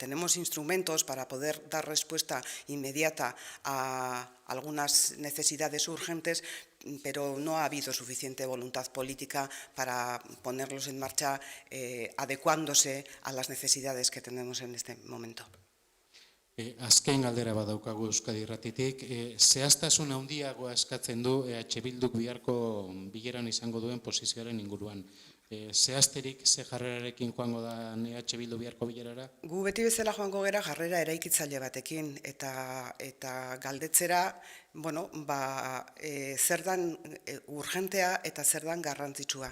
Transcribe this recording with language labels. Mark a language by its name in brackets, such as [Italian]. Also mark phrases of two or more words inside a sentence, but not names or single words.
[Spanish] Tenemos instrumentos para poder dar respuesta inmediata a algunas necesidades urgentes, pero no ha habido suficiente voluntad política para ponerlos en marcha adecuándose a las necesidades que tenemos en este momento. [Basque] Azken galdera badaukagu Euskadi Irratitik, zehaztasun handiagoa eskatzen du EH Bilduk biharko bileran izango duen posizioaren inguruan. Zehazterik ze jarrerarekin joango da EH Bildu biharko bilerara? Gu beti bezala joango gera jarrera eraikitzaile batekin eta galdetzera, bueno, zer dan urgentea eta zer dan garrantzitsua.